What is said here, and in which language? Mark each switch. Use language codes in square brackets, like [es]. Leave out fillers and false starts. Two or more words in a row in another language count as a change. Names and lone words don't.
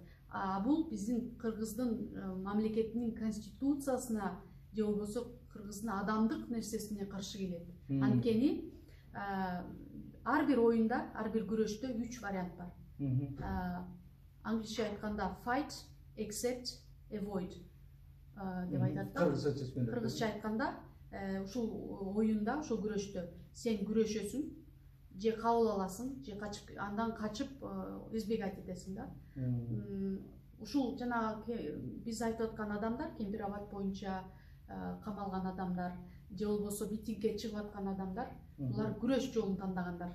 [ky] Бул биздин Кыргыздын мамлекетинин конституциясына же болбосо Кыргыздын адамдык нерсесине каршы келет. Анткени ар бир оюнда, ар бир күрөштө 3 вариант бар. Англисче айтканда [en] fight, accept, avoid [ky] деп айтат да. Кыргызча айтканда ушул оюнда, ушул күрөштө сен күрөшөсүң, же кабыл аласың, же качып, андан качып избегать этесиң да. Ушул жанагы биз айтып аткан адамдар, Кемпирабад боюнча камалган адамдар, же болбосо митингге чыгып аткан адамдар, булар күрөш жолун тандагандар.